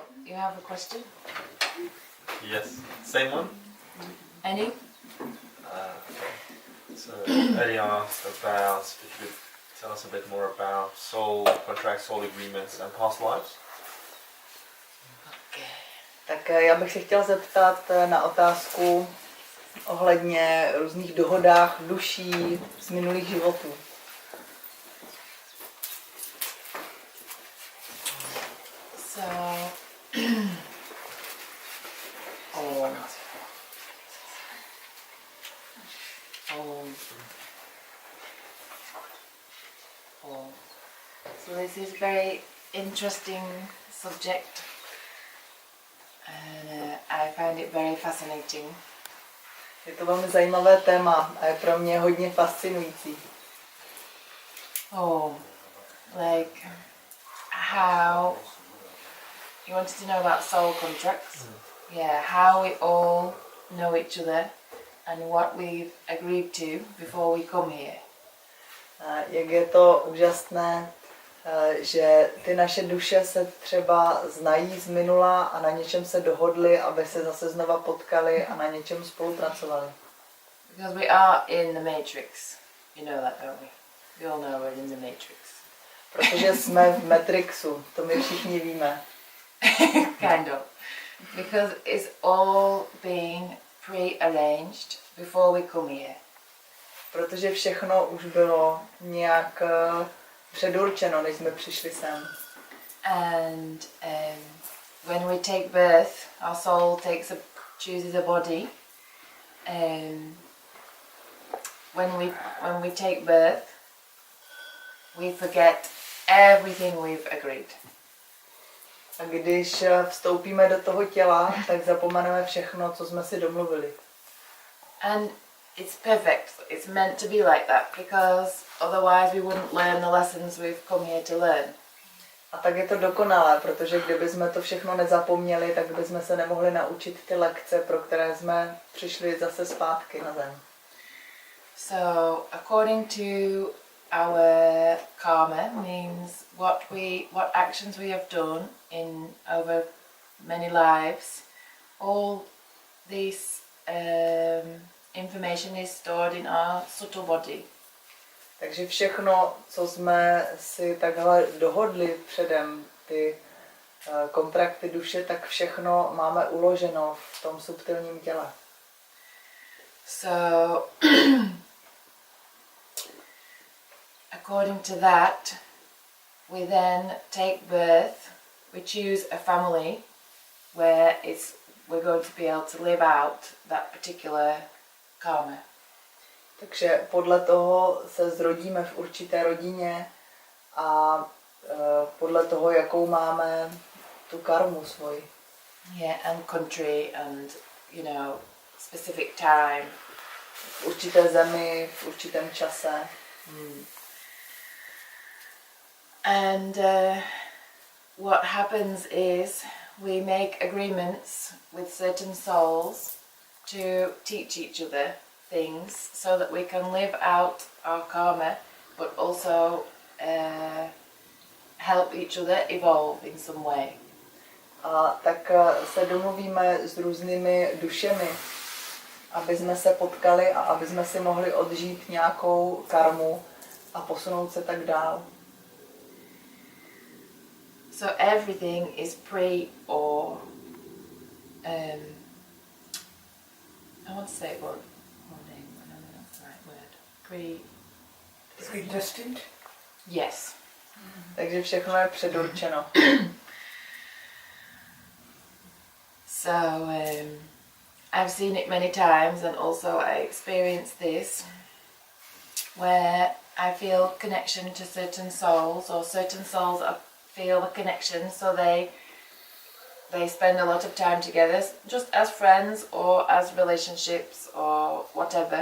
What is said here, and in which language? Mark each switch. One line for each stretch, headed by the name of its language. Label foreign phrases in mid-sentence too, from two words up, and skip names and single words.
English: you have a question? Yes, same one. Any? So Eddie asked about if you could tell us a bit more about soul contracts, soul agreements, and past lives. Okay.
Czech: Tak já bych se chtěla zeptat na otázku ohledně různých dohodách duší z minulých životů.
English: So, So this is a very interesting subject, and I find it very fascinating.
Czech: Je to velmi zajímavé téma a je pro mě hodně fascinující.
English: Like how you wanted to know about soul contracts? Yeah, how we all know each other and what we've agreed to before we come here.
Czech: Jak je to úžasné, že ty naše duše se třeba znají z minula a na něčem se dohodly, aby se zase znova potkali a na něčem spolupracovali.
English: Because we are in the matrix. You know that, don't we? We all know we're in the matrix.
Czech: Protože jsme v Matrixu, to my všichni víme.
English: Kind of. Because it's all being pre-arranged before we come here.
Czech: Protože všechno už bylo nějak předurčeno, než jsme přišli sem.
English: And when we take birth, our soul chooses a body. When we take birth, we forget everything we've agreed.
Czech: A když vstoupíme do toho těla, tak zapomeneme všechno, co jsme si domluvili.
English: And it's perfect. It's meant to be like that because otherwise we wouldn't learn the lessons we've come here to learn.
Czech: A tak je to dokonalé, protože kdyby jsme to všechno nezapomněli, tak bychom se nemohli naučit ty lekce, pro které jsme přišli zase zpátky na zem.
English: So, according to our karma means what actions we have done in over many lives. All this information is stored in our subtle body.
Czech: Takže všechno, co jsme si takhle dohodli předem, ty kontrakty duše, tak všechno máme uloženo v tom subtilním těle.
English: So, according to that, we then take birth, we choose a family where we're going to be able to live out that particular karma.
Czech: Takže podle toho se zrodíme v určité rodině a podle toho, jakou máme tu karmu svoji.
English: Yeah, and country and, specific time.
Czech: V určité zemi, v určitém čase.
English: And what happens is we make agreements with certain souls to teach each other things so that we can live out our karma but also help each other evolve in some way.
Czech: A tak se domluvíme s různými dušemi, aby jsme se potkali a aby jsme si mohli odžít nějakou karmu a posunout se tak dál.
English: So everything is I want to say ordained, no, that's the right word. Predestined? Yes.
Czech: Takže všechno je předurčeno.
English: So I've seen it many times, and also I experienced this where I feel connection to certain souls, or certain souls feel the connection, so they spend a lot of time together, just as friends or as relationships or whatever.